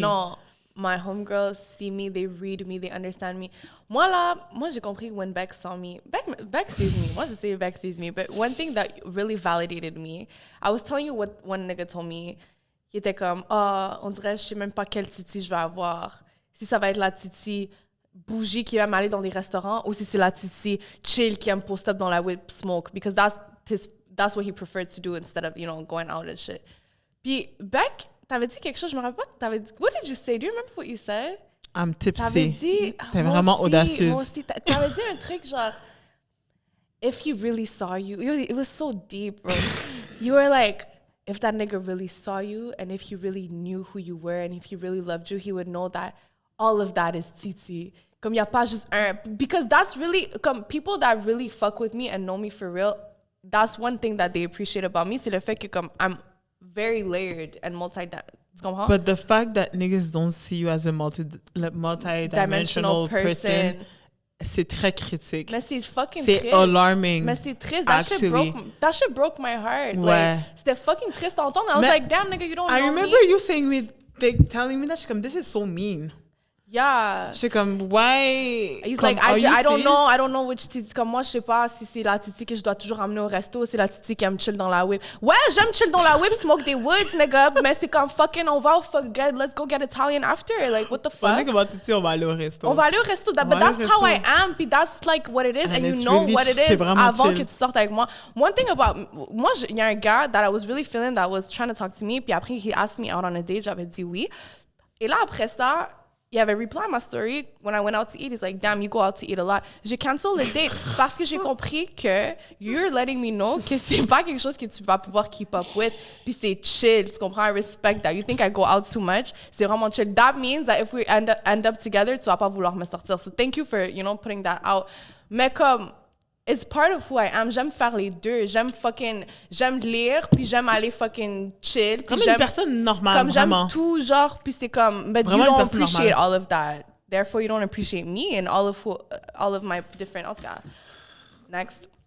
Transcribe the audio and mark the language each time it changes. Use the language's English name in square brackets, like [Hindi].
[English] Non, my homegirls see me, they read me, they understand me. [French] Moi, j'ai compris [English] when Beck saw me. Beck sees me. [French] Moi, je sais [English] Beck sees me. But one thing that really validated me, I was telling you what one nigga told me. [French] Il était comme, on dirait, je sais même pas quelle titi je vais avoir. Si ça va être la titi bougie qui aime aller dans les restaurants ou si c'est la titi chill qui aime [English] post up [French] dans la whip smoke. [English] Because that's what he preferred to do instead of, going out and shit. [French] Puis, Beck, t'avais dit quelque chose, je me rappelle pas, t'avais dit, [English] what did you say? Do you remember what you said? I'm tipsy. [French] T'avais dit, t'es vraiment audacieuse. Moi aussi, t'avais dit un truc genre, [English] if he really saw you, it was so deep, bro. You were like, if that nigga really saw you and if he really knew who you were and if he really loved you, he would know that all of that is titi. [French] Comme y a pas juste un, [English] because that's really, comme people that really fuck with me and know me for real, that's one thing that they appreciate about me, [French] c'est le fait que comme [English] I'm very layered and multi-dimensional. But the fact that niggas don't see you as a multi-dimensional person, [French] c'est très critique. Mais c'est fucking triste. C'est alarming. Mais c'est triste. [English] Actually. That shit broke my heart. [French] Ouais. [English] Like, [French] c'était fucking triste à entendre. [English] I was like, damn, nigga, you don't know me. I remember you saying me, telling me that, she's comme, this is so mean. Yeah. She's comme, why? He's [French] comme, [English] like, I don't know which titi. [French] Comme moi, je sais pas si c'est la titi que je dois toujours amener au resto ou c'est la titi qui aime chill dans la whip. Ouais, j'aime chill dans la whip, smoke des woods, nigga. Mais c'est comme [English] fucking, let's go get Italian after. Like, what the fuck? Think about [French] titi, on va aller au resto. On va aller au resto. [English] But that's how I am. Puis that's like what it is. And you know really, what it is [French] avant que tu sortes avec moi. [English] One thing about, moi, [French] il y a un gars [English] that I was really feeling that was trying to talk to me. [French] Puis après, [English] he asked me out on a date. [French] J'avais dit oui. Et là, après ça, il avait [English] reply my story when I went out to eat. He's like, damn, you go out to eat a lot. [French] J'ai cancel le date parce que j'ai compris que [English] you're letting me know [French] que c'est pas quelque chose que tu vas pouvoir [English] keep up with. [French] Puis c'est chill, tu comprends? [English] I respect that. You think I go out too much? [French] C'est vraiment chill. [English] That means that if we end up together, [French] tu vas pas vouloir me sortir. [English] So thank you for, putting that out. [French] Mais comme, [English] it's part of who I am. [French] J'aime faire les deux. J'aime lire, puis j'aime aller fucking chill. Comme une personne normale, comme vraiment. J'aime tout, genre, puis c'est comme, [English] but [French] vraiment [English] you don't appreciate [French] normale. [English] all of that. Therefore, you don't appreciate me and all of my different, next.